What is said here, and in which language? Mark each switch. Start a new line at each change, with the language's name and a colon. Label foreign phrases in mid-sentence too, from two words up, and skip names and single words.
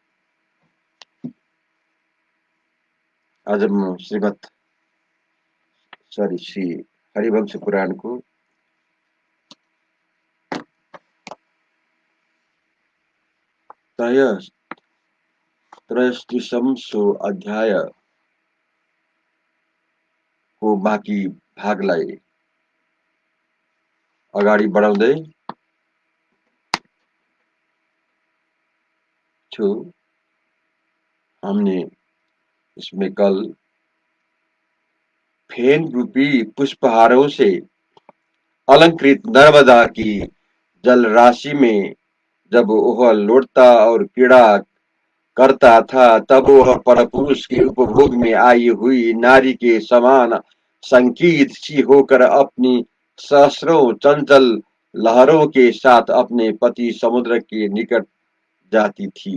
Hindi: आज हम
Nepali: श्री हरिवंश पुराण को त्रयस्त्रिशंसो अध्याय को बाँकी भागलाई अगाडि बढाउँदै छु।
Hindi: हमने इसमें कल फेन रूपी पुष्पहारों से अलंकृत नर्मदा की जल राशि में जब वह लौटता और क्रीड़ा करता था तब वह परपुरुष के उपभोग में आई हुई नारी के समान संकीर्त सी होकर अपनी सहस्रों चंचल लहरों के साथ अपने पति समुद्र के निकट जाती थी।